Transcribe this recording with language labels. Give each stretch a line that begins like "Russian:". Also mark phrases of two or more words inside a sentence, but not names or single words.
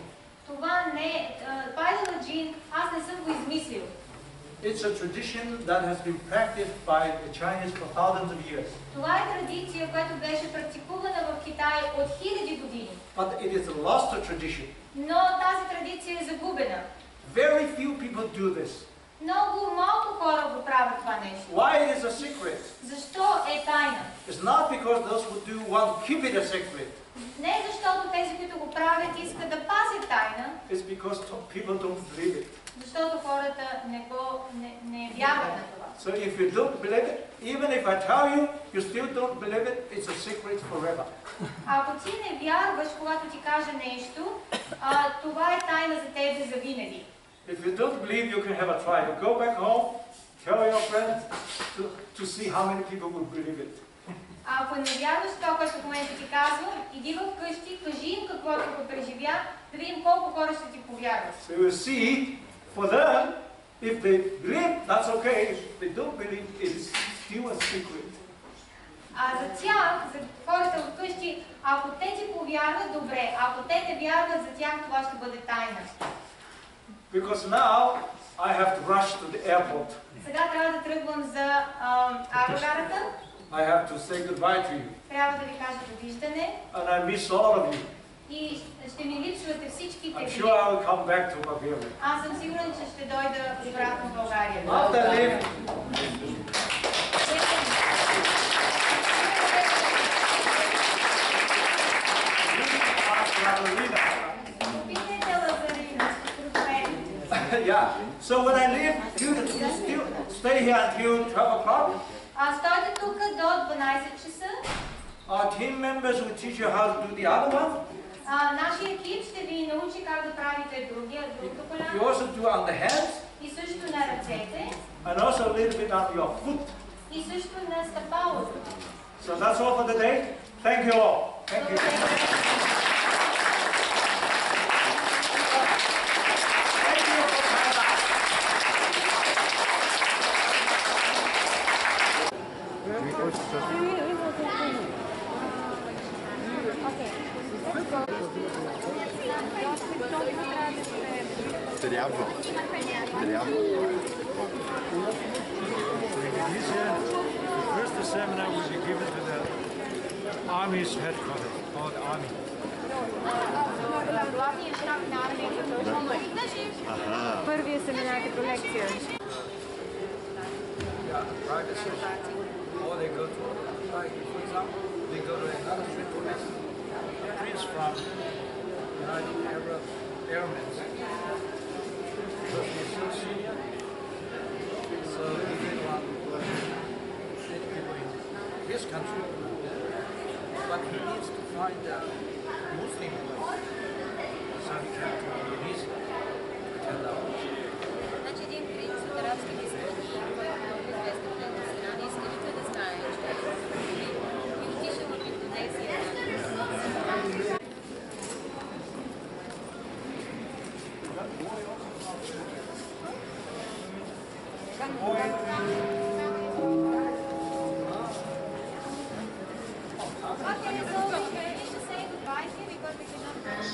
Bulgarian: Това не е... Pyrogen, аз не съм го измислил.
English: It's a tradition that has been practiced by the Chinese for thousands of years.
Bulgarian: Това е традиция, която беше практикувана в Китай от хиляди години.
English: But it is a lost tradition.
Bulgarian: Но тази традиция е загубена.
English: Very few people do this.
Bulgarian: Много малко хора го правят това нещо.
English: Why it is a secret?
Bulgarian: Защо е тайна?
English: It's not because those who do want to keep it a secret.
Bulgarian: Не защото тези, които го правят, искат да пазят тайна,
English: It's because people don't believe it.
Bulgarian: защото хората не вярват на това.
English: So if you don't believe it, even if I tell you, you still don't believe it, it's a secret forever.
Bulgarian: Ако ти не вярваш, когато ти кажа нещо, това е тайна за тебе за винаги.
English: If you don't believe, you can have a try. You go back home, tell your friends to see how many people will believe it.
Bulgarian: Ако не вярваш това, което в момента ти казвам, иди вкъщи, кажи им каквото го преживя, да видим колко хора ще ти повярват.
English: So you see, for them, if they believe, that's okay. If they don't believe, it is still a secret.
Bulgarian: А за тях, за хората вкъщи, ако те ти повярват, добре. Ако те не вярват, за тях това ще бъде тайна.
English: Because now I have to rush to the airport.
Bulgarian: Сега трябва да тръгвам за аерогарата.
English: I have to say goodbye to you.
Bulgarian: Трябва да ви кажа довиждане.
English: And I miss all of you.
Bulgarian: И ще ми липсвате всичките
English: I'm
Bulgarian: ви.
English: sure I will come back to Bulgaria.
Bulgarian: Аз съм сигурен, че ще дойда обратно в България.
English: After I leave,
Bulgarian: Попитайте Лазарина.
English: yeah. So when I leave, you still stay here until 12 o'clock.
Bulgarian: Стойте тук до 12 часа.
English: Our team members will teach you how to do the other one.
Bulgarian: Нашия екип ще ви научи как да правите другото
English: You
Bulgarian: коляно.
English: also do on the hands
Bulgarian: И също на ръцете.
English: and also a little bit on your foot.
Bulgarian: И също на стъпалото.
English: So that's all for the day. Thank you all. Thank you. Thank you for coming back.
Bulgarian: Трябва.
English: So Indonesia, the first seminar will be given to the Army's headquarters. or the army.
Bulgarian: Главният щаб на армията точно първия семинар като лекция.
English: Yeah, private session. Or they go to, like, for example, they go to another central lesson. A prince from United Arab Emirates. Because he's so senior, so he didn't want many people in his country. But he needs to find a Muslim place. So he came to Indonesia to attend our
Bulgarian: Значи един принц от арабските страни, който е много известен в тази страна, не иска никой да знае, че е муслим и отишъл в Индонезия.
English: Okay, so we finish to say goodbye here because we cannot go.